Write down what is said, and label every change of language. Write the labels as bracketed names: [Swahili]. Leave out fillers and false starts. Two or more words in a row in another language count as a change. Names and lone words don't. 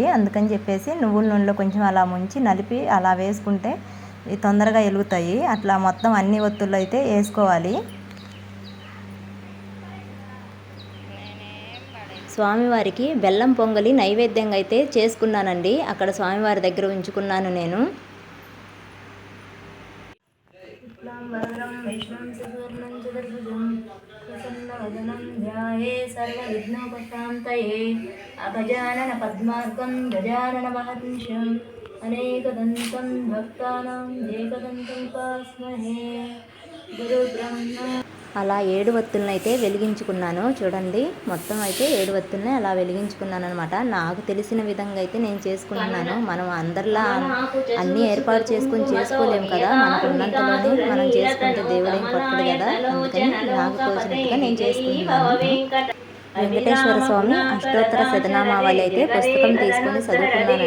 [Telugu] అందుకని చెప్పేసి నువ్వుల నూనెలో కొంచెం అలా ముంచి నలిపి అలా వేసుకుంటే తొందరగా వెలుగుతాయి. అట్లా మొత్తం అన్ని ఒత్తుల్లో అయితే వేసుకోవాలి. స్వామివారికి బెల్లం పొంగలి నైవేద్యంగా అయితే చేసుకున్నానండి. అక్కడ స్వామివారి దగ్గర ఉంచుకున్నాను నేను. [Sanskrit] वरदं विष्णुं सुवर्णं चतुर्भुजं प्रसन्नवदनं ध्याये सर्वविघ्नोपशान्तये। शान्तये अगजानन पद्मार्कं गजानन महर्निशम् अनेकदन्तं भक्तानां एकदन्तं उपास्महे गुरुब्रह्मा। [Telugu] అలా 7 వత్తులను అయితే వెలిగించుకున్నాను. చూడండి, మొత్తం అయితే 7 వత్తుల్ని అలా వెలిగించుకున్నాను అనమాట. నాకు తెలిసిన విధంగా అయితే నేను చేసుకుంటున్నాను. మనం అందరిలా అన్నీ ఏర్పాటు చేసుకొని చేసుకోలేము కదా. మనకున్నంతలోనే మనం చేసుకుంటే దేవుడేం కొట్టడు కదా. అందుకని నాకు తోచినట్టుగా నేను చేసుకుంటున్నాను. వెంకటేశ్వర స్వామి అష్టోత్తర శతనామావళి అయితే పుస్తకం తీసుకొని చదువుకున్నానండి.